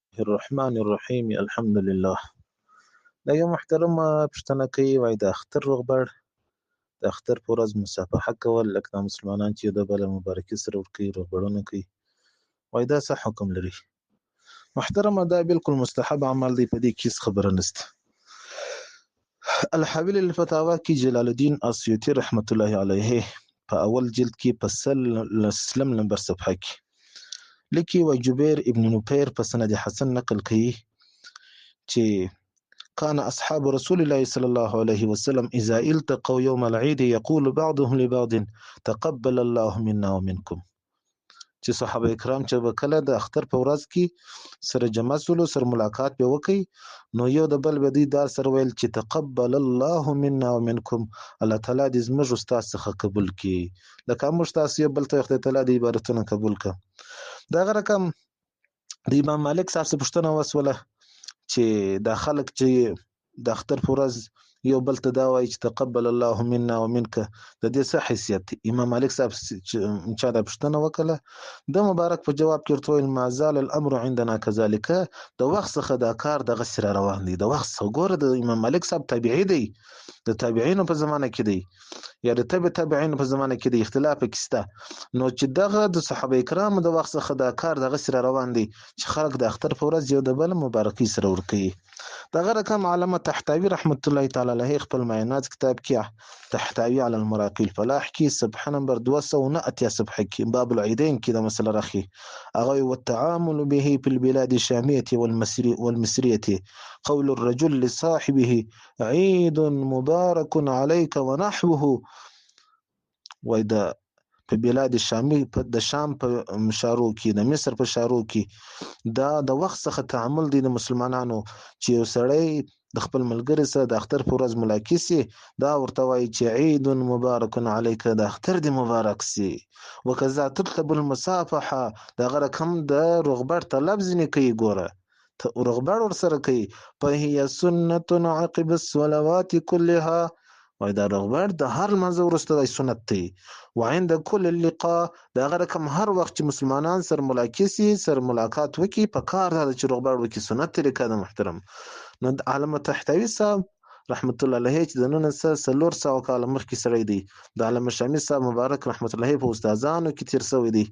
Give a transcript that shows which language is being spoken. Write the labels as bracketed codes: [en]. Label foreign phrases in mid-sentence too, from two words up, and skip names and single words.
[ar] الرحمن الرحیم الحمد لله. [ps] دا یو محترمه پوښتنه کوي، وایي د اختر روغبړ د اختر په ورځ مصافحه کول، لکه دا مسلمانان چې یو د بل مبارکي سره ورکوي، روغبړونه کوي، وایي دا څه حکم لري؟ محترمه، دا بالکل مستحب عمل دی، په دې کې هیڅ خبره نشته. الحاوی الفتاوا کې جلال الدین اسیوطي [ar] رحمت الله علیه [ps] په اول جلد کې په سلم نمبر صفحه کې لیکي، و جبیر ابن نفیر په سند حسن نقل کوي چې [ar] كان أصحاب رسول الله صلى الله عليه وسلم إذا التقوا يوم العيد يقول بعضهم لبعض تقبل الله منا ومنكم. [ps] چې صحابه کرام چې به کله د اختر په ورځ کې سره جمع سولو، سره ملاقات به وکړي، نو یو د بل به دوی دا سره ویل چې [ar] تقبل الله منا ومنكم، [ps] الله تعالی دې زموږ استاد څخه قبول کړي، لکه موږ تاسو یو بل ته خدای تعالی دې عبادتونه قبول کړه. دغه رقم د امام مالک صاحب څخه پوښتنه وسوله چې دا خلک چې د اختر په ورځ یو بل ته دا وایي چې [ar] تقبل الله منا ومنک، [ps] د دې څه حیثیت دی؟ امام مالک صاحب چا دا پوښتنه وکړه، د مبارک په جواب کې ورته ویل [ar] ما زال الامر عندنا كذلك، [ps] د وخت څخه دا کار دغه سره روان دی، د وخت څخه. ګوره د امام مالک صاحب تابعی دی، د تابعینو په زمانه کې دی، یا د تابعینو په زمانه کې دی، اختلاف کې شته. نو چې دغه د صحابه کرامو د وخت څخه دا کار دغه سره روان دی چې خلک د اختر په ورځ یو د بل مبارکي سره ورکوي. دغه رقم علامه تحتاوی [ar] رحمت الله تعالی علیه [ps] خپل معینات کتاب کې تحتاوی علی المراقی الفلاح کې صفحه نمبر 209 صفحه کې باب العیدین کې د مسله راخي، هغه [ar] والتعامل به في البلاد الشاميه والمصريه قول الرجل لصاحبه عيد مبارك عليك ونحوه. [ps] وای دا په بلاد شامی د شام په شارو کې، د مصر په شارو کې دا د وخت څخه تعامل دی د مسلمانانو، چې یو سړی د خپل ملګری سره د اختر په ورځ ملاقات سي، دا ورته وایي چې [ar] عید مبارک علیک، [ps] د اختر دی مبارک سي. [ar] وکذا تطلب المصافحه، [ps] دغه رقم د روغبړ طلب ځنې کوي، ګوره روغبړ ورسره کوي. [ar] فهي سنت عقب الصلوات كلها، [ps] وای دا روغبړ د هر لمانځه وروسته د سنت دی. [ar] وعند كل اللقاء، [ps] دغه رقم هر وخت چې مسلمانان سره ملاقات سي، سره ملاقات وکي، په کار دا چې روغبړ وکي، سنت طریقه ده محترم. نو علامه تحتوی صاحب [ar] رحمت الله علیه [ps] چې د 1900 کاله مخکې سړی دی، د علامه شامی صاحب مبارک [ar] رحمت الله علیه [ps] په استادانو کې تیر شوی دی.